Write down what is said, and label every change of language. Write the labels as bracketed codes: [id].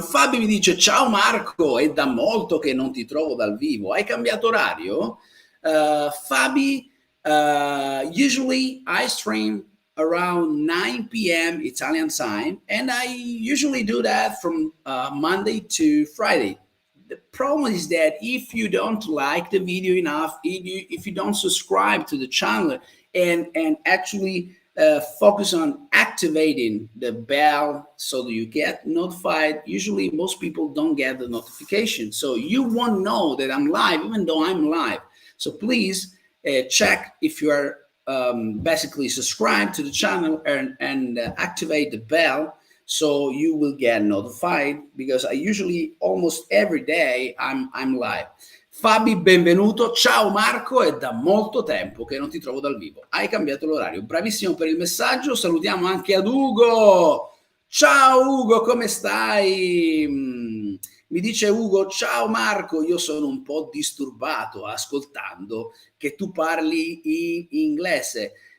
[it] Fabio mi dice ciao Marco, è da molto che non ti trovo dal vivo, hai cambiato orario? [en] Fabi, usually I stream around 9 p.m. Italian time, and I usually do that from Monday to Friday. The problem is that if you don't like the video enough, if you don't subscribe to the channel and actually focus on activating the bell so that you get notified. Usually most people don't get the notification, so you won't know that I'm live even though I'm live. So please check if you are basically subscribe to the channel and activate the bell so you will get notified, because I usually almost every day I'm live. [it] Fabi, benvenuto. Ciao Marco, è da molto tempo che non ti trovo dal vivo. Hai cambiato l'orario. Bravissimo per il messaggio. Salutiamo anche ad Ugo. Ciao Ugo, come stai? Mi dice Ugo, ciao Marco, io sono un po' disturbato ascoltando che tu parli in inglese.